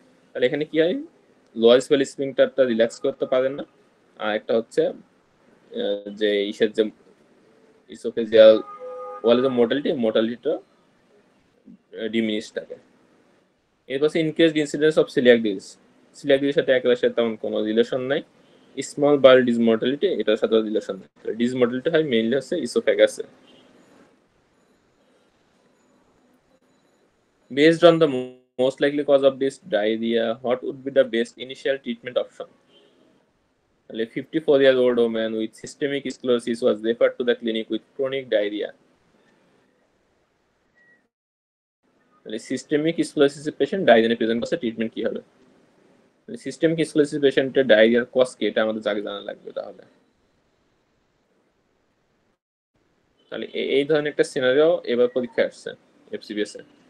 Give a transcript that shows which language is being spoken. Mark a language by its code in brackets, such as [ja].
[bn] তাহলে এখানে কি হয়, লোয়ার স্পেশাল স্পিংটারটা রিল্যাক্স করতে পারেন না, আর একটা হচ্ছে যে ইসের যে ইসোফেজিয়াল ওয়ালের যে মোটালিটিটা ডিমিনিশ থাকে। এরপর increased incidence of coeliac disease, coeliac ডিজিজের সাথে অ্যাক্লেশিয়ার তেমন কোনো রিলেশন নাই। স্মল বাউল ডিসমর্টালিটি এটার সাথে রিলেশন নাই, ডিসমর্টালিটি হয় মেইনলি হচ্ছে ইসোফেগাসে। [en] Based on the most likely cause of this diarrhea, what would be the best initial treatment option? A 54-year-old woman with systemic sclerosis was referred to the clinic with chronic diarrhea. [bn] তাহলে systemic sclerosis patient diarrhoea present করছে, treatment কি হবে? Systemic sclerosis পেশেন্টের ডায়রিয়ার cause কি, এটা আমাদের আগে জানা লাগবে। তাহলে এই ধরনের একটা সিনারিও এবার পরীক্ষা আসছে এফসিবিএস এ।